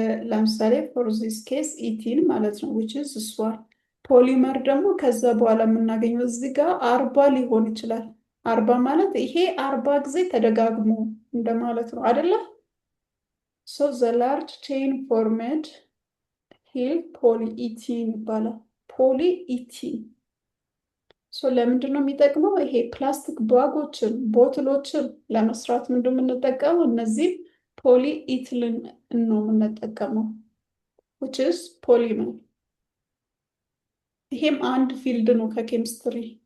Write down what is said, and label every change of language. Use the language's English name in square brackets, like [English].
[Amharic] ለምሳሌ [English] for this case [Amharic] ኢቲን ማለት ነው [English] which is this one። [Amharic] ፖሊመር ደግሞ ከዛ በኋላ የምናገኘው እዚህ ጋር 40 ሊሆን ይችላል። 40 ማለት ይሄ 40 ጊዜ ተደጋግሞ እንደማለት ነው አይደለ? [English] So the large chain formed here polyethylene ይባላል። polyethylene [Amharic] ሶ ለምንድን ነው የሚጠቅመው? ይሄ ፕላስቲክ ባጎችን ቦትሎችን ለመስራት ምንድን ነው የምንጠቀመው? እነዚህ ፖሊኢቲሊን ነው የምንጠቀመው [English] which is polymer። [Amharic] ይሄም አንድ ፊልድ ነው ከኬሚስትሪ።